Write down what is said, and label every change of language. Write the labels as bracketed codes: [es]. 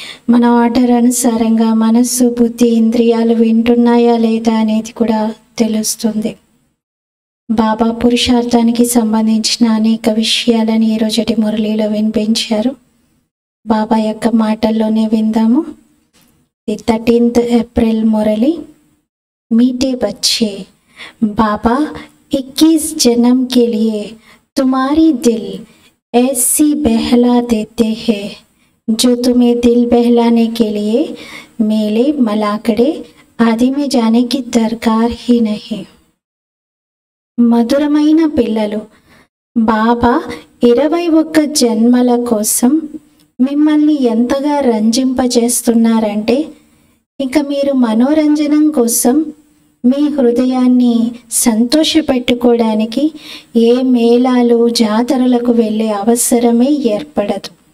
[te] మన ఆర్డర్ అనుసారంగా మనస్సు, బుద్ధి, ఇంద్రియాలు వింటున్నాయా లేదా అనేది కూడా తెలుస్తుంది. బాబా పురుషార్థానికి సంబంధించిన అనేక విషయాలని ఈరోజటి మురళిలో వినిపించారు. బాబా యొక్క మాటల్లోనే విందాము. [hi] 13th अप्रैल मुरली। मीठे बच्चे, बाबा 21 जन्म के लिए तुम्हारी दिल ऐसी बहला देते हैं जो तुम्हें दिल बहलाने के लिए मेले मलाकड़े आदि में जाने की दरकार ही नहीं। [te] మధురమైన పిల్లలు, బాబా 21 జన్మల కోసం మిమ్మల్ని ఎంతగా రంజింపజేస్తున్నారంటే ఇక మీరు మనోరంజనం కోసం మీ హృదయాన్ని సంతోషపెట్టుకోవడానికి ఏ మేళాలు, జాతరలకు వెళ్ళే అవసరమే ఏర్పడదు.